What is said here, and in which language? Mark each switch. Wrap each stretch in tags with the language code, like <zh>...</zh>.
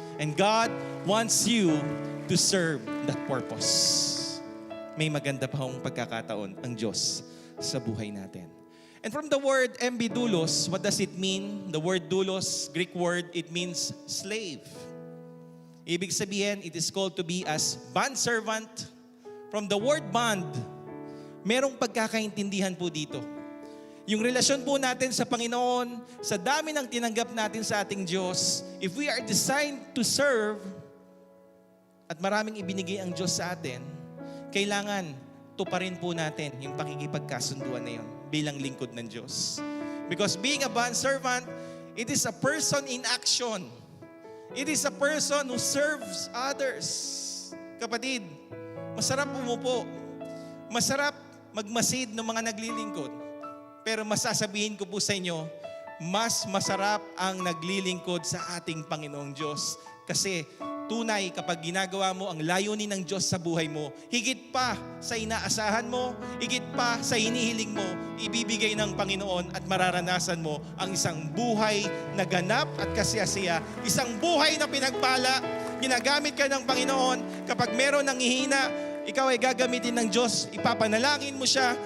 <en>And God wants you to serve that purpose.</en> <tl>May maganda pa hong pagkakataon ang Diyos sa buhay natin.</tl> <en>And from the word doulos, what does it mean? The word doulos, Greek word, it means slave.</en> <tl>Ibig sabihin,</tl> <en>it is called to be as bondservant. From the word bond,</en> <tl>merong pagkakaintindihan po dito. Yung relasyon po natin sa Panginoon, sa dami ng tinanggap natin sa ating Diyos,</tl> <en>if we are designed to serve,</en> <tl>at maraming ibinigay ang Diyos sa atin, kailangan tuparin po natin yung pakikipagkasunduan na yun bilang lingkod ng Diyos.</tl> <en>Because being a bondservant, it is a person in action. It is a person who serves others.</en> <tl>Kapatid, masarap umupo. Masarap magmasid ng mga naglilingkod. Pero masasabihin ko po sa inyo, mas masarap ang naglilingkod sa ating Panginoong Diyos. Kasi tunay kapag ginagawa mo ang layunin ng Diyos sa buhay mo, higit pa sa inaasahan mo, higit pa sa hinihiling mo, ibibigay ng Panginoon at mararanasan mo ang isang buhay na ganap at kasiyasiya, isang buhay na pinagpala, ginagamit ka ng Panginoon kapag meron ng hihina, ikaw ay gagamitin ng Diyos, ipapanalangin mo siya.</tl>